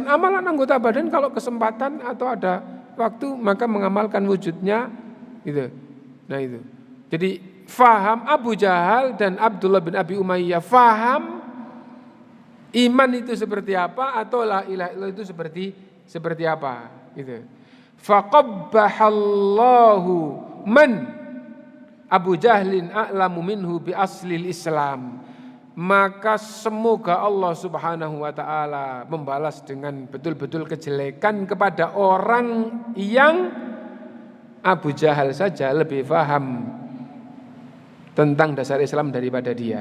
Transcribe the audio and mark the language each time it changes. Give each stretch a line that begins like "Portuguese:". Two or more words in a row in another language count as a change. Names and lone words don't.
Indonesian: Amalan anggota badan kalau kesempatan atau ada waktu maka mengamalkan wujudnya gitu. Nah itu. Jadi faham Abu Jahal dan Abdullah bin Abi Umayyah, faham iman itu seperti apa atau
Arabic: لا إله إلا الله
Indonesian: itu seperti apa gitu.
Arabic: فقبح الله من أبو جهل أعلم منه بأصل الإسلام.
Indonesian: Maka semoga Allah
Arabic: سبحانه وتعالى
Indonesian: membalas dengan betul-betul kejelekan kepada orang yang Abu Jahal saja lebih paham tentang dasar Islam daripada dia.